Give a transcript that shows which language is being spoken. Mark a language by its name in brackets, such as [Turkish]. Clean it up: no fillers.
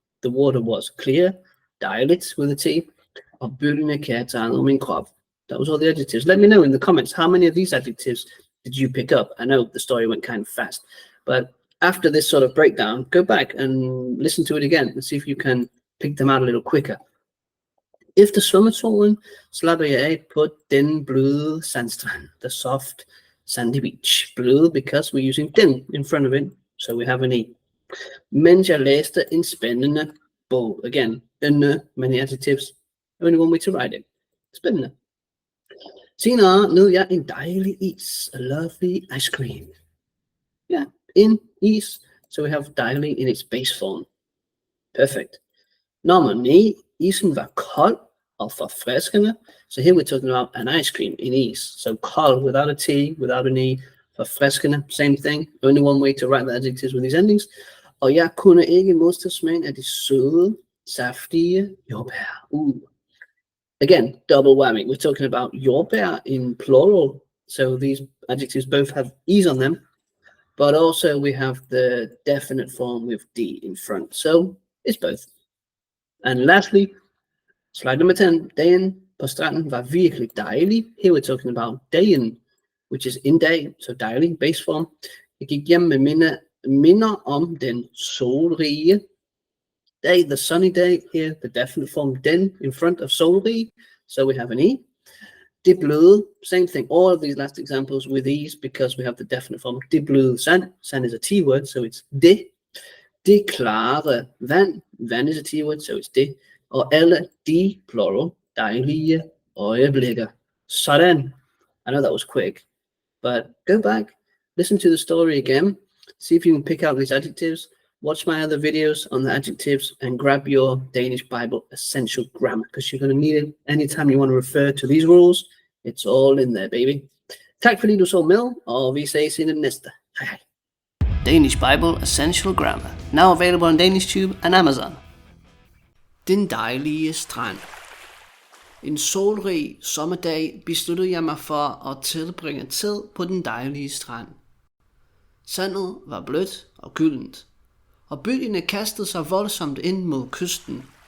[English] The water was clear, dejligt with a T, [Danish] og bølgene kærtegnet min krop. [English] That was all the adjectives. Let me know in the comments how many of these adjectives did you pick up. I know the story went kind of fast, but after this sort of breakdown, go back and listen to it again and see if you can pick them out a little quicker. [Danish] Efter svømmeturen slapper jeg af på den bløde sandstrand, [English] the soft sandy beach. Bløde because we're using den in front of it, so we have an E. [Danish] Mens jeg læste en spændende bog. [English] Again, many adjectives, only one way to write it. [Danish] Spændende. Senere nød jeg en dejlig is, [English] a lovely ice cream. Yeah, in is, so we have dejlig in its base form. Perfect. [Danish] Nummer 9, isen var kold og forfriskende. [English] So here we're talking about an ice cream in is. So cold without a T, without an E. Forfriskende, same thing. Only one way to write the adjectives with these endings. [Danish] Og jeg kunne ikke modstå smagen af de søde, saftige jordbær. [English] Again, double whammy. We're talking about jordbær in plural. So these adjectives both have E's on them. But also we have the definite form with D in front. So it's both. And lastly, slide number 10. [Danish] Dagen på stranden var virkelig dejlig. [English] Here we're talking about dagen, which is in day, so dejlig, base form. [Danish] Jeg gik hjem med minder om den solrige day, [English] the sunny day. Here, the definite form den in front of solrig, so we have an E. Det bløde, same thing. All of these last examples with E's because we have the definite form. [Danish] Det bløde sand. [English] Sand is a T word, so it's det. [Danish] Det klare vand. [English] Vand is a T word, so it's det. [Danish] Og alle de, [English] plural, [Danish] dejlige øjeblikker. Sådan. [English] I know that was quick, but go back, listen to the story again, see if you can pick out these adjectives, watch my other videos on the adjectives, and grab your Danish Bible essential grammar, because you're going to need it anytime you want to refer to these rules. It's all in there, baby. [Danish] Tak fordi du så med, og vi ses i den næste. Hej hej. [English] Danish Bible Essential Grammar, now available on DanishTube and Amazon. [Danish] Den dejlige strand. En solrig sommerdag besluttede jeg mig for at tilbringe tid på den dejlige strand. Sandet var blødt og gyldent, og bølgerne kastede sig voldsomt ind mod kysten.